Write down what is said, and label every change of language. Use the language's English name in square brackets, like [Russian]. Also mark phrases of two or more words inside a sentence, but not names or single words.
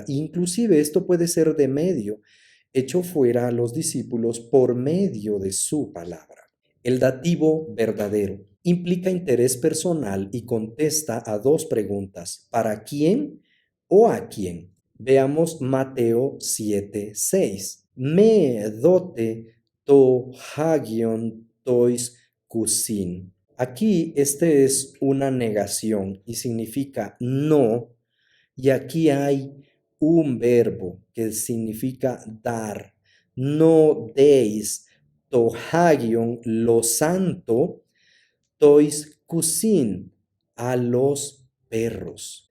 [Spanish] Inclusive esto puede ser de medio, echó fuera a los discípulos por medio de su palabra. El dativo verdadero implica interés personal y contesta a 2 preguntas: ¿para quién o a quién? Veamos Mateo 7:6. [Greek] μὴ δῶτε τὸ ἅγιον τοῖς κυσίν. [Spanish] Aquí este es una negación y significa no, y aquí hay un verbo que significa dar. No deis [Greek] τὸ ἅγιον [Spanish] lo santo [Greek] τοῖς κυσίν, [Spanish] a los perros.